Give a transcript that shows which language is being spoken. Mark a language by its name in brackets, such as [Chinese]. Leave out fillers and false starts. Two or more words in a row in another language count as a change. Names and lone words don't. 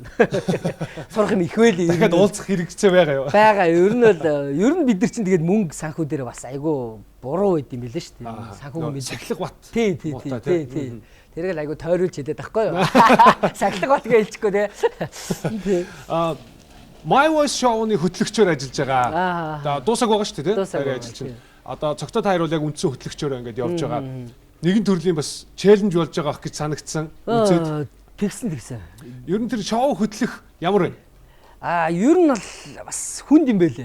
[Mongolian] Сурах юм их байлээ. Дахиад уулзах хэрэгцээ байгаа юу? Бага. Ер нь бид нар чинь тэгээд мөнгө санхүү дээр бас айгүй буруу байд юм билээ шүү дээ. Санхүү мэд. Сахилах бат. Тий. Тэрийг л айгүй тойруулж хэлээд байхгүй юу? Сахилах бат гэж хэлчихгүй тий. My Voice show-ны хөтлөгчөөр ажиллаж байгаа. Одоо дуусаг байгаа шүү дээ тий. Ажиллаж байна. Одоо цогтой таар бол яг үндсэн хөтлөгчөөр ингээд явж байгаа. Нэгэн төрлийн бас челленж болж байгаа ах гэж санагдсан. Үзээд тэгсэн. Ер нь тэр шоу хөтлөх ямар вэ? Ер нь бол бас хүнд юм байлээ.